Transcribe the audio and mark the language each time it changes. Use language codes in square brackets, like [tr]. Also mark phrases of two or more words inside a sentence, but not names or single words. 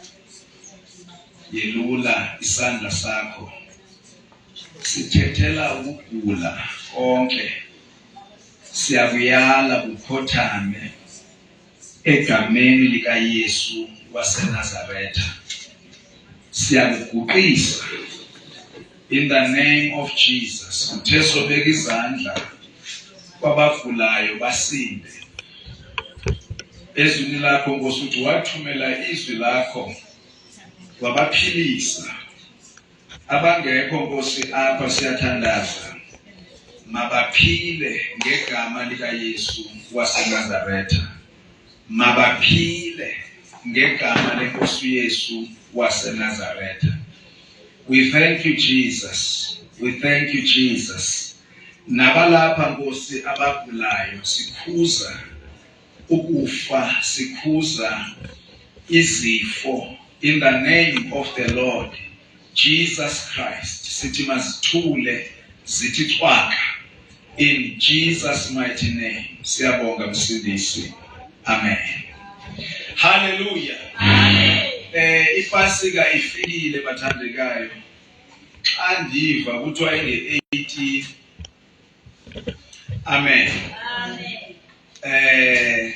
[xh] Yelula isandla sakho. Sithethela ukugula konke. Siyakuyala ukhothame egameni lika Yesu waseNazaretha. Siyakuguqisa [en] in the name of Jesus. [xh] Uthe sobeka izandla kwabagulayo basinde. Ezwini lakho Nkosi uthi wathumela izwi lakho wabaphilisa. Abangekho Nkosi apha siyathandaza. Mabaphile ngegama lika Yesu waseNazaretha. Mabaphile ngegama lenkosi Yesu waseNazaretha. [en] We thank you Jesus. We thank you Jesus. [xh] Nabalapha Nkosi abagulayo sikhuza ukufa, sikhuza izifo [en] in the name of the Lord Jesus Christ. [xh] Sithi mazithule zithi xwaka [en] in Jesus mighty name. [xh] Siyabonga Msindisi. Amen. Hallelujah. Amen. Ipasika ifikile bathandekayo. Xa ndiva kuthiwa inge-18. Amen. Amen.